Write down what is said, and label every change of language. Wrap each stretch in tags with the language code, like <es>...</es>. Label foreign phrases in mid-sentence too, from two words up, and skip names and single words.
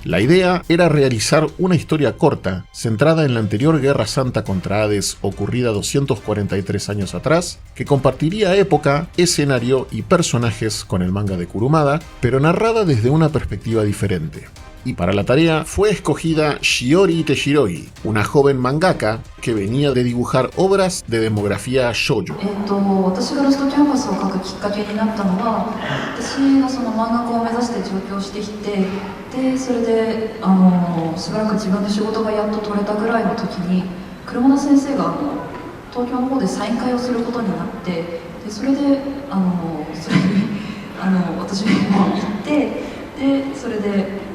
<es>La idea era realizar una historia corta centrada en la anterior Guerra Santa contra Hades ocurrida 243 años atrás, que compartiría época, escenario y personajes con el manga de Kurumada, pero narrada desde una perspectiva diferente. Y para la tarea fue escogida Shiori Teshirogi, una joven mangaka que venía de dibujar obras de demografía shoujo.</es> <ja>私がロストキャンパスを書くきっかけになったのは、私がその漫画家を目指して上京してきて、でそれでしばらく自分で仕事がやっと取れたぐらいの時に、車田先生が東京の方でサイン会をすることになって、でそれでそれに私も行って、でそれで。</ja>